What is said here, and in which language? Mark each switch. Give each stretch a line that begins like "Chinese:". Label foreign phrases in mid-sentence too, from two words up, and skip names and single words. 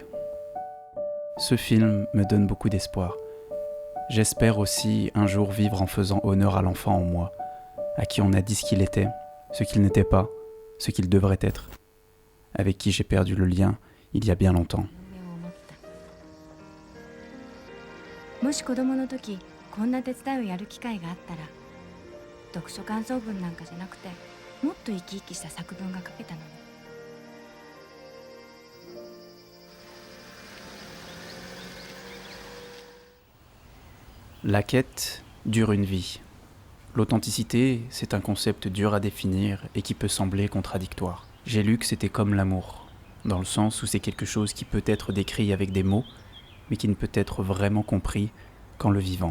French: Ce film me donne beaucoup d'espoir. J'espère aussi un jour vivre en faisant honneur à l'enfant en moi, à qui on a dit ce qu'il était, ce qu'il n'était pas, ce qu'il devrait être, avec qui j'ai perdu le lien il y a bien longtemps.
Japanese: もし子供の時こんな手伝いをやる機会があったら読書感想文なんかじゃなくてもっと生き生きした作文が書けたのに。
French: La quête dure une vie. L'authenticité, c'est un concept dur à définir et qui peut sembler contradictoire. J'ai lu que c'était comme l'amour, dans le sens où c'est quelque chose qui peut être décrit avec des mots, mais qui ne peut être vraiment compris qu'en le vivant.